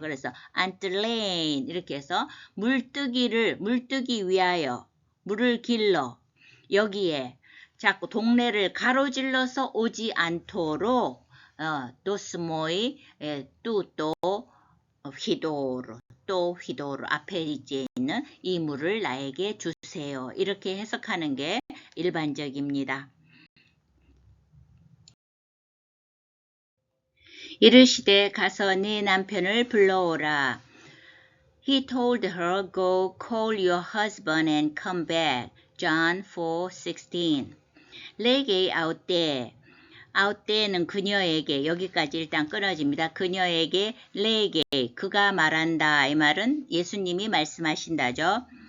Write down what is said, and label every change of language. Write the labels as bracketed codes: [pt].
[ko] 그래서 안뜰레인 이렇게 해서 물뜨기 위하여 물을 길러 여기에 자꾸 동네를 가로질러서 오지 않도록 도스모이 뚜또 휘도로 앞에 있는 이 물을 나에게 주세요. 이렇게 해석하는 게 일반적입니다. 이르시되 가서 네 남편을 불러오라. [en] He told her, go call your husband and come back. John 4:16. [ko] 레게 아웃때는 그녀에게 여기까지 일단 끊어집니다. 그녀에게 레게 그가 말한다. 이 말은 예수님이 말씀하신다죠.